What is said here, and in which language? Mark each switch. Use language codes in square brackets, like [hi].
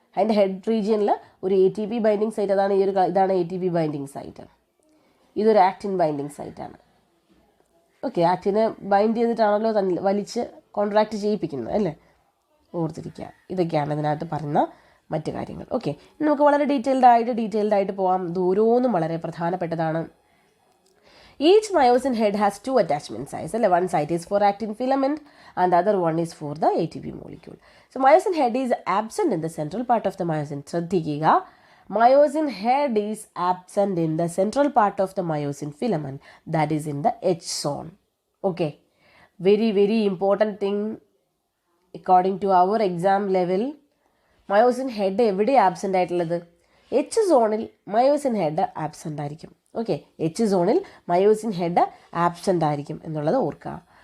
[ml] അതിൻ്റെ ഹെഡ് റീജിയനിൽ ഒരു ATP ബൈൻഡിങ് സൈറ്റ്, ഇതാണ് ATP ബൈൻഡിങ് സൈറ്റ്. ഇതൊരു ആക്റ്റിൻ ബൈൻഡിങ് സൈറ്റാണ്. ഓക്കെ, ആക്റ്റിനെ ബൈൻഡ് ചെയ്തിട്ടാണല്ലോ വലിച്ച് കോൺട്രാക്റ്റ് ചെയ്യിപ്പിക്കുന്നത്, അല്ലേ. ഓർത്തിരിക്കുക. ഇതൊക്കെയാണ് ഇതിനകത്ത് പറയുന്ന മറ്റു കാര്യങ്ങൾ. ഓക്കെ, നമുക്ക് വളരെ ഡീറ്റെയിൽഡ് ആയിട്ട് പോകാം. ദൂരമൊന്നും വളരെ പ്രധാനപ്പെട്ടതാണ്. [en] Each myosin head has two attachment sites. One side is for actin filament and the other one is for the ATP molecule. So myosin head is absent in the central part of the myosin. ശ്രദ്ധിക്കുക, myosin head is absent in the central part of the myosin filament, that is in the H zone. Okay, very important thing according to our exam level. [ml] Myosin head എവിടെ absent ആയിട്ടുള്ളത്? H സോണിൽ myosin head absent ആയിരിക്കും. Okay, H സോണിൽ myosin head absent ആയിരിക്കും എന്നുള്ളത് ഓർക്കുക.